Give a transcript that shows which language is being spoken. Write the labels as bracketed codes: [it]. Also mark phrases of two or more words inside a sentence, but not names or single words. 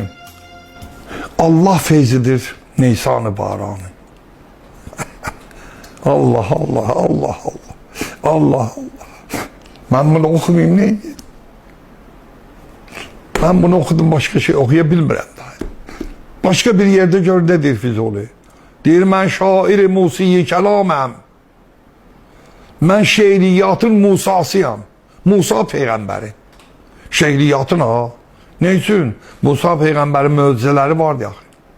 [az] Allah feyzidir Nisan-ı baranı. Allah Allah, Allah Allah, Allah Allah. [tr] Ben bunu okumayayım neydi? Ben bunu okudum, başka şey okuyabilmirəm daha. Başka bir yerde gör nedir Füzuli? [az] Deyir, mən şair-i musiyi kəlaməm. Mən şeiriyyatın Musasıyam. Musa Peyğəmbəri. Şeiriyyatın ha. Ne üçün? Musa Peyğəmbərin möcüzələri vardı ya.